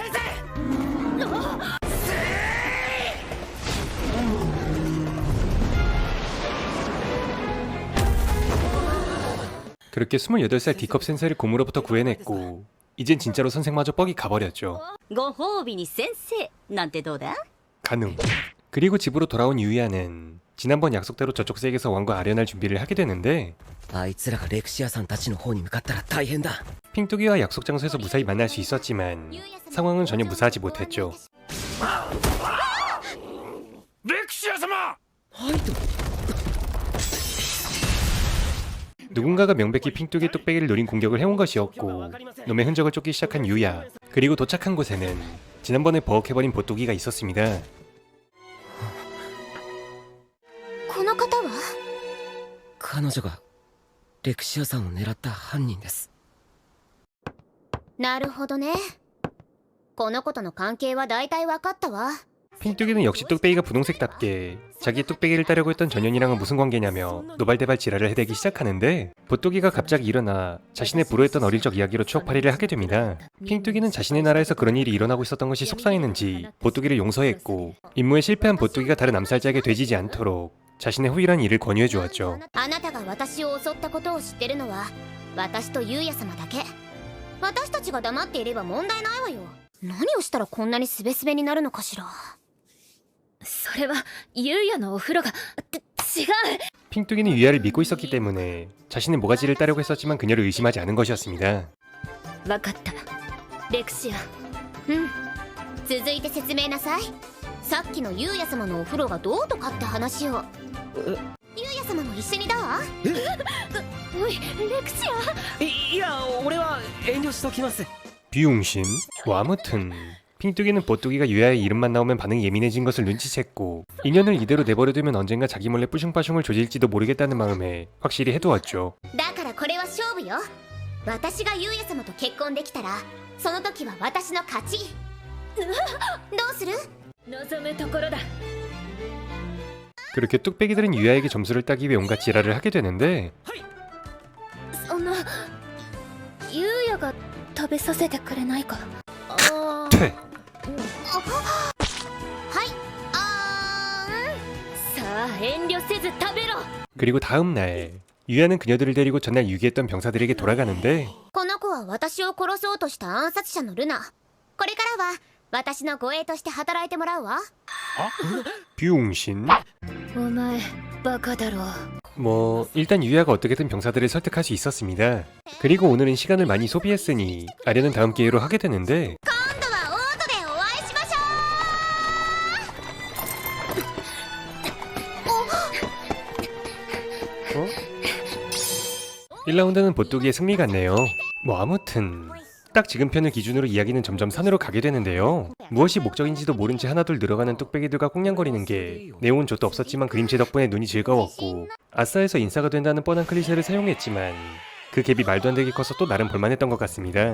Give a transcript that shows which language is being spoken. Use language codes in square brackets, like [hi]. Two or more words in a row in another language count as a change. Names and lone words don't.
[ko] 그렇게 28살 D컵 센세를 곰으로부터 구해냈고 이젠 진짜로 선생마저 뻑이 가버렸죠. [ja] ご褒美に先生なんてどうだ？ [ko] 가능. 그리고 집으로 돌아온 유이아는 지난번 약속대로 저쪽 세계에서 왕과 아련할 준비를 하게 되는데 [ja] あいつらがレクシアさんたちの方に向かったら大変だ。 [ko] 핑뚜기와 약속 장소에서 무사히 만날 수 있었지만 상황은 전혀 무사하지 못했죠. [ja] レクシア様。 [ko] 누군가가 명백히 핑뚜기 뚝배기를 노린 공격을 해온 것이었고 놈의 흔적을 쫓기 시작한 유야. 그리고 도착한 곳에는 지난번에 버벅해버린 보뚜기가 있었습니다. [ja] この方は？彼女がレクシアさんを狙った犯人です。なるほどね。この子との関係は大体分かったわ。 [ko] 핑뚜기는 역시 뚝배기가 분홍색답게 자기 뚝배기를 따려고 했던 전현이랑은 무슨 관계냐며 노발대발 지랄을 해대기 시작하는데 보뚜기가 갑자기 일어나 자신의 불우했던 어릴 적 이야기로 추억팔이를 하게 됩니다. 핑뚜기는 자신의 나라에서 그런 일이 일어나고 있었던 것이 속상했는지 보뚜기를 용서했고 임무에 실패한 보뚜기가 다른 암살자에게 되지지 않도록 자신의 후일한 일을 권유해 주었죠. [ja] あなたが私を襲ったことを知ってるのは私とユウヤ様だけ。私たちが黙っていれば問題ないわよ。何をしたらこんなにスベスベになるのかしら。それはユウヤのお風呂が違う。 [ko] 핑뚜기는 유야를 믿고 있었기 때문에 자신의 모가지를 따려고 했었지만 그녀를 의심하지 않은 것이었습니다. [ja] 分かった。レクシア。うん。続いて説明なさい。さっきのユウヤ様のお風呂がどうとかって話を。ユウヤ様も一緒にどう？おい、レクシア。いや、俺は遠慮しときます。 [ko] 비용신? 뭐 아무튼 핑뚜기는 보뚜기가 유야의 이름만 나오면 반응이 예민해진 것을 눈치챘고 인연을 이대로 내버려두면 언젠가 자기 몰래 뿌슝빠슝을 조질지도 모르겠다는 마음에 확실히 해두었죠. [ja] だからこれは勝負よ。私がユウヤ様と結婚できたらその時は私の勝ち。どうする？望むところだ。 [ko] 그렇게 뚝배기들은 유야에게 점수를 따기 위해 온갖 지랄을 하게 되는데 [ja] そのユウヤが食べさせてくれないか。 [ko] 퇴! [ja] はい、さあ遠慮せず食べろ。 [ko] 그리고 다음날 유야는 그녀들을 데리고 전날 유기했던 병사들에게 돌아가는데 [ja] この子は私を殺そうとした暗殺者のルナ。これからは私の護衛として働いてもらうわ。 [ko] 병신. [ja] お前バカだろ。 [ko] 뭐 일단 유야가 어떻게든 병사들을 설득할 수 있었습니다. 그리고 오늘은 시간을 많이 소비했으니 아련은 다음 기회로 하게 되는데 [ja] 今度はオートでお会いしましょう。 [ko] 1라운드는 보뚜기의 승리 같네요. 뭐 아무튼 딱 지금 편을 기준으로 이야기는 점점 산으로 가게 되는데요. 무엇이 목적인지도 모른 채 하나둘 늘어가는 뚝배기들과 꽁냥거리는 게 내용은 좆도 없었지만 그림체 덕분에 눈이 즐거웠고 아싸에서 인싸가 된다는 뻔한 클리셰를 사용했지만 그 갭이 말도 안 되게 커서 또 나름 볼만했던 것 같습니다.